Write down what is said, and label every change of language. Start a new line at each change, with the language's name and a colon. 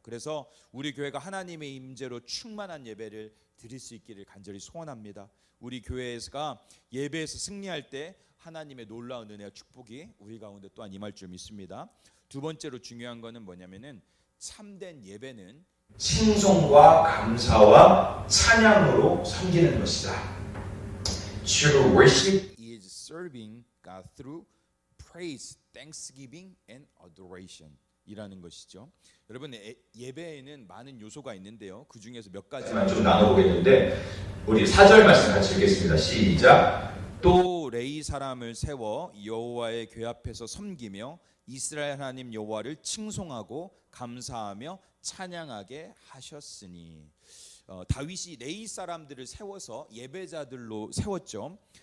Korean: 그래서 우리 교회가 하나님의 임재로 충만한 예배를 드릴 수 있기를 간절히 소원합니다. 우리 교회가 예배에서 승리할 때 하나님의 놀라운 은혜와 축복이 우리 가운데 또한 임할 줄 믿습니다. 두 번째로 중요한 거는 뭐냐면은 참된 예배는 칭송과 감사와 찬양으로 섬기는 것이다.
English: True worship is serving God through praise, thanksgiving and adoration
Korean: 이라는 것이죠. 여러분 예배에는 많은 요소가 있는데요. 그 중에서 몇 가지만 좀 나눠보겠는데 우리 4절 말씀 같이 읽겠습니다. 시작. 또 레위 사람을 세워 여호와의 궤 앞에서 섬기며 이스라엘 하나님 여호와를 칭송하고 감사하며 찬양하게 하셨으니 다윗이 레위 사람들을 세워서 예배자들로 세웠죠.